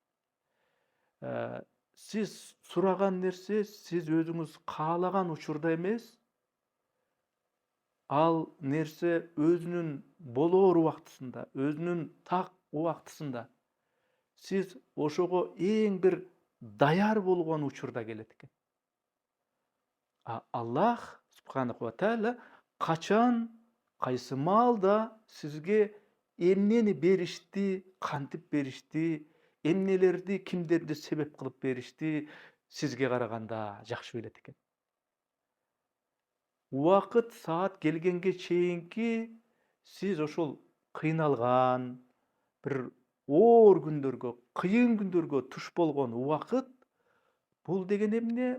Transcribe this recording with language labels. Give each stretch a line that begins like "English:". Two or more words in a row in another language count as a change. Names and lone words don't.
Kyrgyz: Сиз сураган нерсе сиз өзүңүз каалаган учурда эмес, ал нерсе өзүнүн болоор убактысында, өзүнүн так убактысында, сиз ошого эң бир даяр болгон учурда келет экен.
Arabic: الله سبحانه وتعالى
Kyrgyz: качан, кайсы маалда сизге эмнени беришти, кантип беришти, эмнелерди, кимдерди себеп кылып беришти, сизге караганда жакшы билет экен. Убакыт, саат келгенге чейинки сиз ошол кыйналган, бир оор күндөргө, кыйын күндөргө туш болгон убакыт, бул деген эмне?